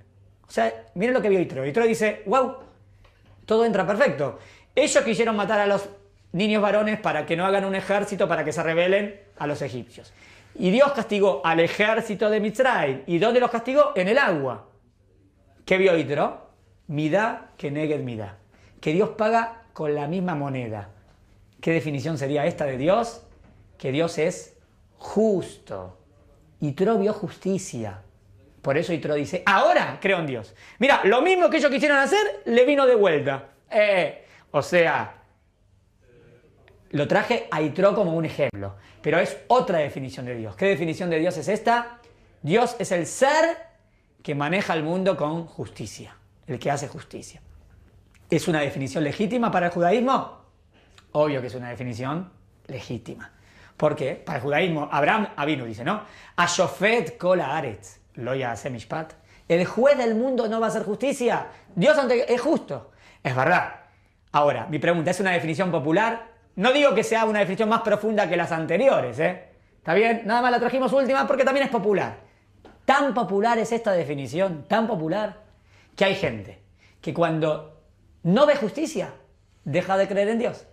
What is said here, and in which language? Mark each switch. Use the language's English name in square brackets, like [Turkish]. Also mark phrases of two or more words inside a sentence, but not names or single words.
[Spanish] O sea, miren lo que vio Yitro. Yitro dice, wow, todo entra perfecto. Ellos quisieron matar a los niños varones para que no hagan un ejército, para que se rebelen a los egipcios. Y Dios castigó al ejército de Mitzrayim. ¿Y dónde los castigó? En el agua. ¿Qué vio Yitro? [Hebrew] Midá keneged midá. [Spanish] Que Dios paga con la misma moneda. ¿Qué definición sería esta de Dios? Que Dios es justo. Yitro vio justicia. Por eso Yitro dice, ahora creo en Dios. Mira, lo mismo que ellos quisieron hacer, le vino de vuelta. O sea, lo traje a Yitro como un ejemplo. Pero es otra definición de Dios. ¿Qué definición de Dios es esta? Dios es el ser que maneja el mundo con justicia. El que hace justicia. ¿Es una definición legítima para el judaísmo? Obvio que es una definición legítima. ¿Por qué? Para el judaísmo, Abraham Avinu dice, ¿no? [Hebrew] Ashofet kol haaretz lo ya'aseh mishpat. [Spanish] El juez del mundo no va a hacer justicia. Dios es justo. Es verdad. Ahora, mi pregunta, ¿es una definición popular? No digo que sea una definición más profunda que las anteriores, ¿eh? ¿Está bien? Nada más la trajimos última porque también es popular. Tan popular es esta definición, tan popular, que hay gente que cuando no ve justicia, deja de creer en Dios.